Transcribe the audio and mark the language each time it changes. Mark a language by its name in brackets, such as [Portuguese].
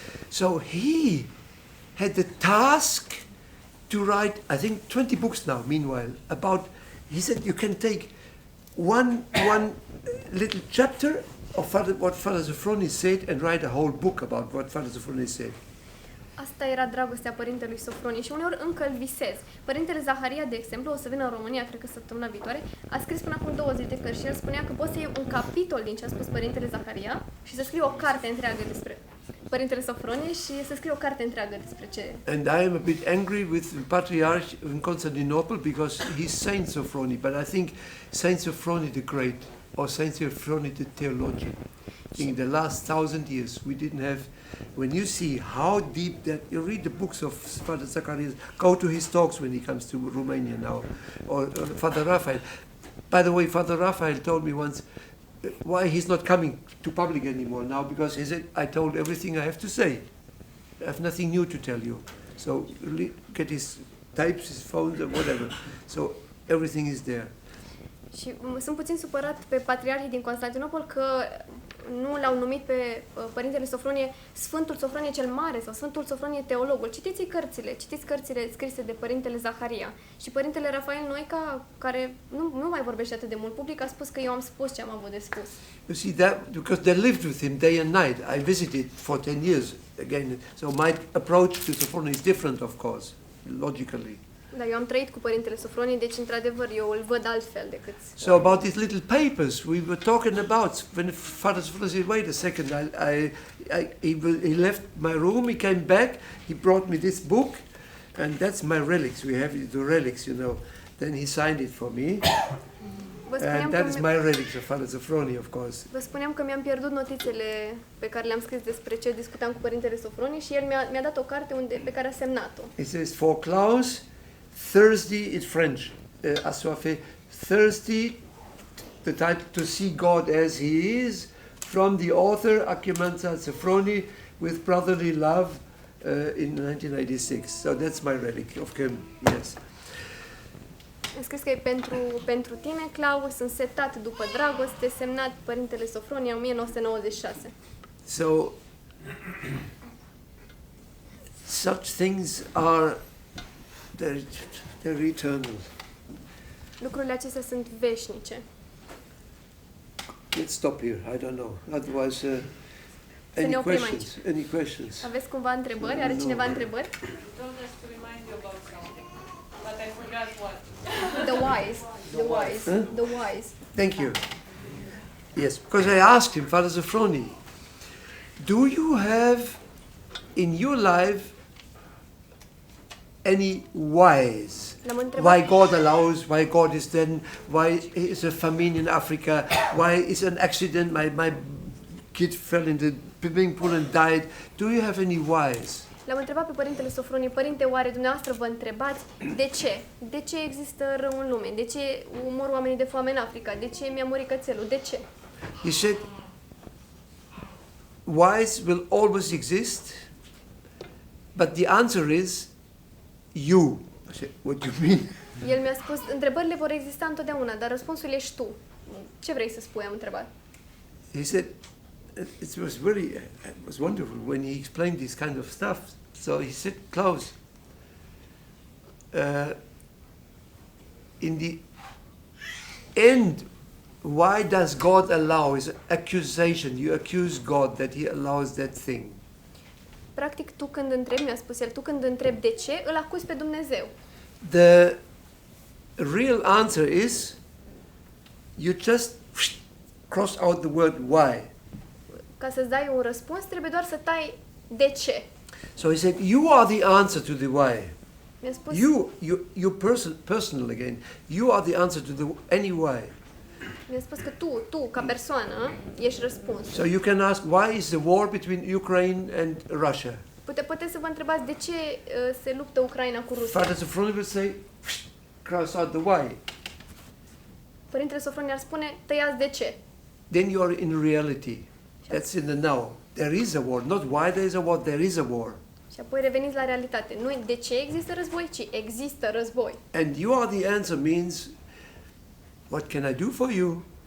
[English] So he had the task to write, I think, 20 books now, meanwhile, about, he said you can take one little chapter of what Father Sophrony said and write a whole book about what Father Sophrony said. [Romanian] Asta era dragostea părintelui Sofronie și uneori încă îl visez. Părintele Zaharia, de exemplu, o să vină în România, cred că săptămâna viitoare, a scris până acum 20 de cărți și el spunea că poți să iei un capitol din ce a spus părintele Zaharia și să scrii o carte întreagă despre părintele Sofronie și să scrii o carte întreagă despre ce... [English] And I am a bit angry with the Patriarch in Constantinople because he's Saint Sophrony, but I think Saint Sophrony the Great or Saint Sophrony the Theologian. In the last 1,000 years, we didn't have. When you see how deep that, you read the books of Father Zacharias, go to his talks when he comes to Romania now, or Father Raphael. By the way, Father Raphael told me once why he's not coming to public anymore now, because he said, I told everything I have to say. I have nothing new to tell you. So get his types, his phones, or whatever. So everything is there. [Romanian] Și sunt puțin supărat pe patriarhii din Constantinopol că nu l-au numit pe părintele Sofronie Sfântul Sofronie cel Mare sau Sfântul Sofronie Teologul. Citiți cărțile scrise de părintele Zaharia. Și părintele Rafael Noica, care nu mai vorbește atât de mult public, a spus că eu am spus ce am avut de spus. [English] You see that, because they lived with him day and night. I visited for 10 years again, so my approach to Sophronia is different, of course, logically. [Romanian] Da, eu am trăit cu părintele Sofronie, deci într-adevăr eu îl văd altfel decât... [English] So about these little papers we were talking about, when Father Sophrony said, wait a second, he left my room, he came back, he brought me this book, and that's my relics. We have the relics, you know. Then he signed it for me, and that is my relics of Father Sophrony, of course. [Romanian] Vă spuneam că mi-am pierdut notițele pe care le-am scris despre ce discutam cu părintele Sofronie și el mi-a dat o carte pe care a semnat-o. [English] It says, for Klaus, Thursday in French, assoiffé, thirsty, the title, to see God as He is, from the author Achimanza Sophrony, with brotherly love, in 1986. So that's my relic of him, yes. [Romanian] Am scris că e pentru tine, Claus, însetat după dragoste, semnat părintele Sofronie, 1996. [English] So, such things are, they're eternal. [Romanian] Lucrurile acestea sunt veșnice. [English] Let's stop here, I don't know. Otherwise, [Romanian] Să ne oprim aici. [English] Any questions? [Romanian] Aveți cumva întrebări? Are cineva întrebări? [English] Told us to remind you about something, but I forgot what. The wise. The wise. Huh? The wise. Thank you. Yes, because I asked him, Father Sophrony, do you have in your life any whys? [Romanian] L-am întrebat. [English] Why God allows, why God is then, why is a famine in Africa, why is an accident, my kid fell in the swimming pool and died. Do you have any whys? [Romanian] L-am întrebat pe părintele Sofronie, părinte, oare dumneavoastră vă întrebați de ce? De ce există rău în lume? De ce mor oamenii de foame în Africa? De ce mi-a murit cățelul? De ce? [English] He said, whys will always exist, but the answer is you. I said, what do you mean? [Romanian] El mi-a spus, întrebările vor exista întotdeauna, dar răspunsul ești tu. Ce vrei să spui, am întrebat. [English] He said, it was wonderful when he explained this kind of stuff. So he said, Klaus, in the end, why does God allow? Is an accusation. You accuse God that He allows that thing. [Romanian] Practic, tu când întrebi, mi-a spus el, tu când întrebi de ce, îl acuzi pe Dumnezeu. [English] The real answer is, you just cross out the word why. [Romanian] Ca să-ți dai un răspuns, trebuie doar să tai de ce. [English] So he said, you are the answer to the why. [Romanian] Mi-a spus, [English] You personal again. You are the answer to any why. [Romanian] Mi-a spus că tu, ca persoană, ești răspunsul. [English] So you can ask, why is the war between Ukraine and Russia? [Romanian] Puteți să vă întrebați de ce se luptă Ucraina cu Rusia. [English] Father Sophronius would say, cross out the why. [Romanian] Părintele Sofronie ar spune, tăiați de ce. [English] Then you are in reality. That's in the now. There is a war. Not why there is a war, there is a war. [Romanian] Și apoi reveniți la realitate. Nu de ce există război, ci există război. [English] And you are the answer means, what can I do for you?